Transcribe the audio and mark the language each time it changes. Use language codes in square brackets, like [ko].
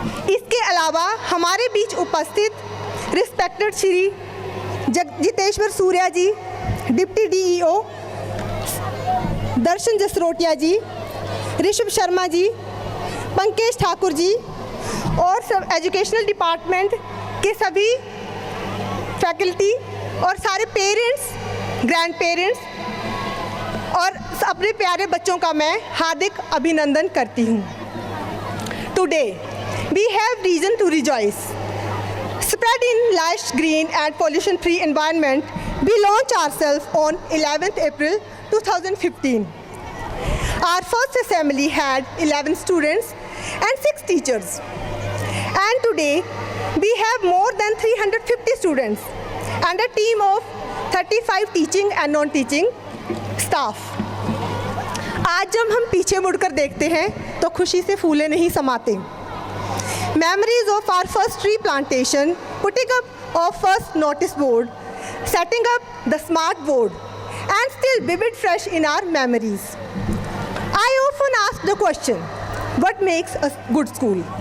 [hi] इसके अलावा हमारे बीच उपस्थित रिस्पेक्टेड श्री जितेश्वर सूर्या जी, डिप्टी डीईओ, दर्शन जसरोटिया जी, ऋषभ शर्मा जी, पंकज ठाकुर जी और सब एजुकेशनल डिपार्टमेंट के सभी फैकल्टी और सारे पेरेंट्स, ग्रैंड पेरेंट्स और अपने प्यारे बच्चों का मैं हार्दिक अभिनंदन करती हूँ। [en] Today we have reason to rejoice. Spread in lush green and pollution-free environment, we launched ourselves on 11th April 2015. Our first assembly had 11 students and 6 teachers. And today, we have more than 350 students and a team of 35 teaching and non-teaching staff. [hi] आज जब हम पीछे मुड़कर देखते हैं तो खुशी से फूले नहीं समाते। [en] Memories of our first tree plantation, putting up our first notice board, setting up the smart board, and still vivid fresh in our memories. I often ask the question, what makes a good school?